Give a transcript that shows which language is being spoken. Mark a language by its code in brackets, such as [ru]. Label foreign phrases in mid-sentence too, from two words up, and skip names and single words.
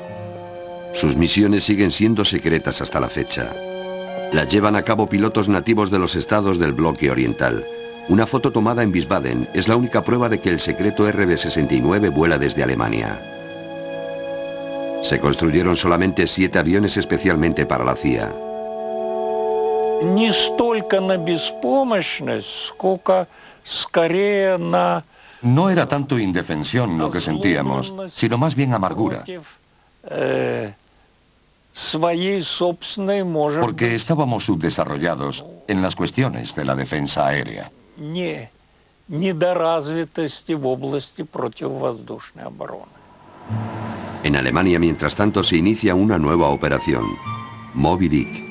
[es] Sus misiones siguen siendo secretas hasta la fecha. Las llevan a cabo pilotos nativos de los estados del bloque oriental. Una foto tomada en Wiesbaden es la única prueba de que el secreto RB-69 vuela desde Alemania. Se construyeron solamente 7 aviones especialmente para la CIA. [ru] Не столько на беспомощность, сколько скорее на... [es] No era tanto indefensión lo que sentíamos, sino más bien amargura. Porque estábamos subdesarrollados en las cuestiones de la defensa aérea. En Alemania, mientras tanto, se inicia una nueva operación, Moby Dick.